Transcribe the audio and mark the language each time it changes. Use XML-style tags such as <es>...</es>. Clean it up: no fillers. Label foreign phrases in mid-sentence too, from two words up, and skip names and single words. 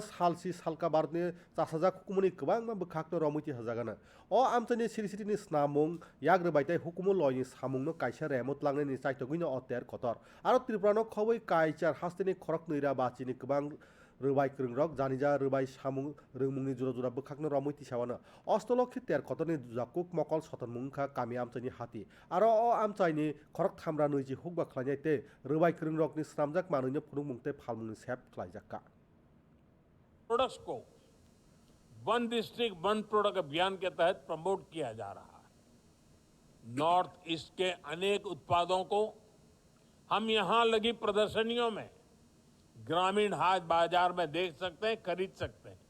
<brx>सालसी सालका भारतनि 4000 हुकुमनि गोबां बोखाक्नो रमैति हजागाना अ आमचनि सिरिसिरिनि स्नामुं याग्रबायताय हुकुमु लयनि सामुंनो कायसा रेमत लांनायनि चाइतगुइनो अ तेर कतर आरो त्रिपुरानो खबै कायचार हास्तिनि खरक नैरा बाचिनि गोबां रबाय कृंरक जानिजा रबाय सामुं रोंमुंनि जुरा जुरा बोखाक्नो रमैति सावानो अष्टलक्ष्मी तेर कतरनि जाकुक मकल सतनमुंखा कामि आमचाइनि हाति आरो अ आमचाइनि खरक थामरा नैजि हुकबा खलायनायते रबाय कृंरकनि स्नामजाक मानैनो फुरुंमुंते फालमुंनि सेप खलायजाक्का</brx> <hi>प्रोडक्ट्स को वन डिस्ट्रिक्ट वन प्रोडक्ट अभियान के तहत प्रमोट किया जा रहा है। नॉर्थ ईस्ट के अनेक उत्पादों को हम यहां लगी प्रदर्शनियों में ग्रामीण हाट बाजार में देख सकते हैं, खरीद सकते हैं।</hi>